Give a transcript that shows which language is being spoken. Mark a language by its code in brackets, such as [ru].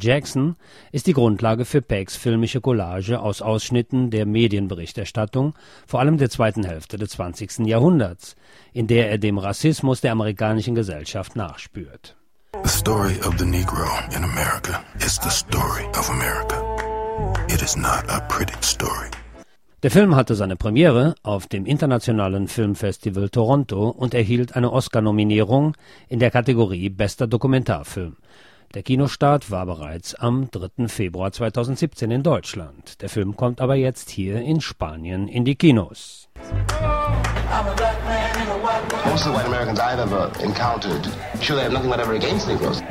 [de] Jackson, ist die Grundlage für Pecks filmische Collage aus Ausschnitten der Medienberichterstattung, vor allem der zweiten Hälfte des 20. Jahrhunderts, in der er dem Rassismus der amerikanischen Gesellschaft nachspürt. [en] The story of the Negro in America is the story of America. It is not a pretty story. [de] Der Film hatte seine Premiere auf dem Internationalen Filmfestival Toronto und erhielt eine Oscar-Nominierung in der Kategorie Bester Dokumentarfilm. Der Kinostart war bereits am 3. Februar 2017 in Deutschland. Der Film kommt aber jetzt hier in Spanien in die Kinos. [en] Most of the white Americans I've ever encountered, sure they have nothing whatever against Negroes.